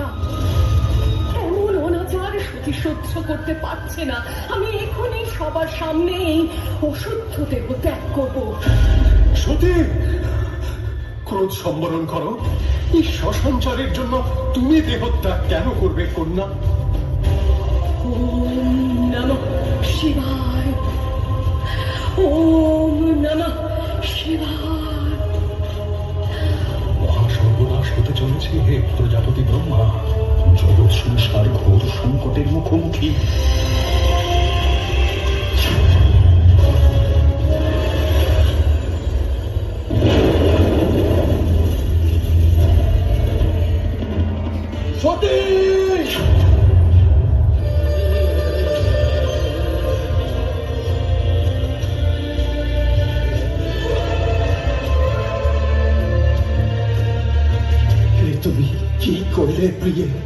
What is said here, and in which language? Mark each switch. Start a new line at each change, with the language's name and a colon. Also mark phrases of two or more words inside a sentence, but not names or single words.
Bangla: এমন অনাচার সতী সহ্য করতে পারছে না। আমি এখনই সবার সামনে এই অশুদ্ধ দেহ ত্যাগ করবো। সতী, ক্রোধ সম্বরণ করো। এই শ্মশানচারের জন্য তুমি দেহত্যাগ কেন করবে কন্যা?
Sanskrit: ॐ नमः शिवाय, ॐ नमः शिवाय।
Bangla: মহাসর্বনাশ হতে চলেছে হে প্রজাপতি ব্রহ্মা। জগৎ সংসার ঘোর সংকটের মুখোমুখি। সতী, তুমি কি করলে প্রিয়ে?